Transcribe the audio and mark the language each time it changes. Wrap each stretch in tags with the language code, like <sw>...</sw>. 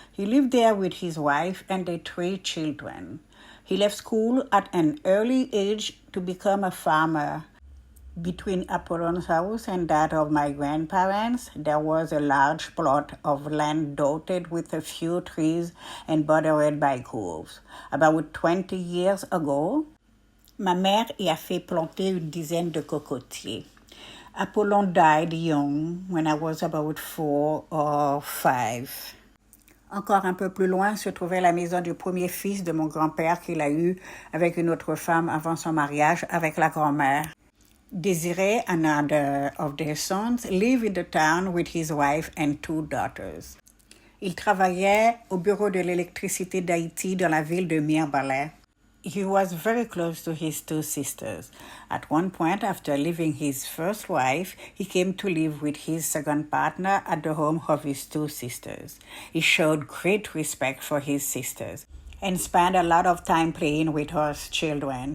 <en>He lived there with his wife and their 3 children. He left school at an early age to become a farmer. Between Apollon's house and that of my grandparents, there was a large plot of land dotted with a few trees and bordered by groves. About 20 years ago,</en> <fr>ma mère y a fait planter une dizaine de cocotiers.</fr> <en>Apollon died young when I was about 4 or 5.</en> <fr>Encore un peu plus loin se trouvait la maison du premier fils de mon grand-père qu'il a eu avec une autre femme avant son mariage avec la grand-mère.</fr> <en>Désiré, another of their sons, lived in the town with his wife and 2 daughters.</en> <fr>Il travaillait au bureau de l'électricité d'Haïti dans la ville de Mirebalais.</fr> <en>He was very close to his 2 sisters. At one point, after leaving his first wife, he came to live with his second partner at the home of his 2 sisters. He showed great respect for his sisters and spent a lot of time playing with us children.</en>